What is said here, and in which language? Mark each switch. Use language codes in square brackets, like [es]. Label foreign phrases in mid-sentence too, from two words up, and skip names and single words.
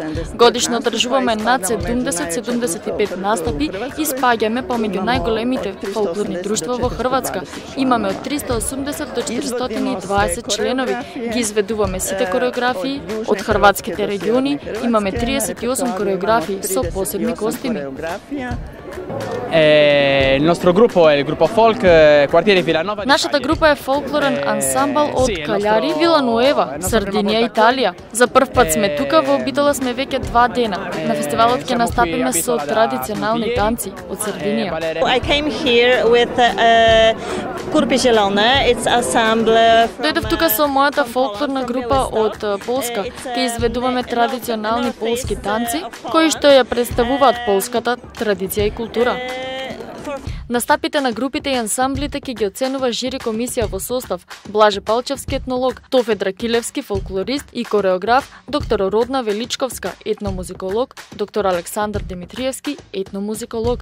[mk] Годишно одржуваме над 70-75 настапи и спаѓаме помеѓу најголемите фолклорни друштва во Хрватска. Имаме од 380 до 420 членови. Ги изведуваме сите кореографии од хрватските региони. Имаме 38 кореографии со посебни костими. [it] Il nostro gruppo è il gruppo folk Quartiere Villanova. [mk] Нашата група е фолклорен ансамбл од Калјари, Вилануева, Сардинија, Италија. За прв пат сме тука во Битола, сме веќе 2 дена. На фестивалот ќе настапиме со традиционални танци од Сардинија. [en] I came here with Kurpi Zielone. It's ensemble. [mk] Дојдов тука со мојата фолклорна група од Полска. Ќе изведуваме традиционални полски танци кои што ја представуваат полската традиција и култура. Настапите на групите и ансамблите ќе ги оценува жири комисија во состав Блаже Палчевски етнолог, Тофе Дракилевски фолклорист и кореограф, доктор Родна Величковска етномузиколог, доктор Александар Димитриевски етномузиколог.